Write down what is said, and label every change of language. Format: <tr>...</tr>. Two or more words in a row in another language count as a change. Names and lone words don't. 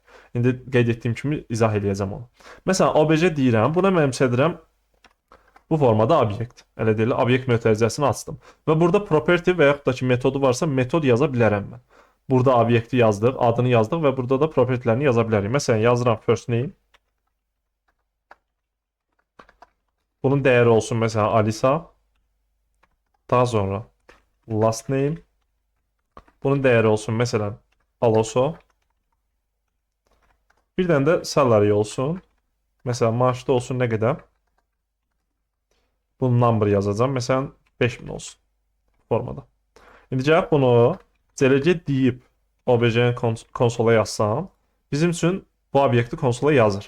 <az>İndi qeyd etdiyim kimi izah eləyəcəm onu. Məsələn, obj deyirəm, buna mənimsədirəm bu formada obyekt. Elə deyil, obyekt mötərizəsini açdım. Və burada property və yaxud da ki metodu varsa metod yaza bilərəm mən. Burada obyekti yazdıq, adını yazdıq və burada da propertilərini yaza bilərik. Məsələn, yazıram</az> <en>first name.</en> <az>Bunun dəyəri olsun məsələn Alisa. Daha sonra</az> <en>last name.</en> <az>Bunun dəyəri olsun məsələn Aloso. Bir dənə də salary olsun. Məsələn, maaşda olsun nə qədər? Bunun number yazacağım. Məsələn, 5000 olsun formada. İndi gəlib bunu CLC deyib obj-nin konsola yazsam, bizim üçün bu obyekti konsola yazır.</az>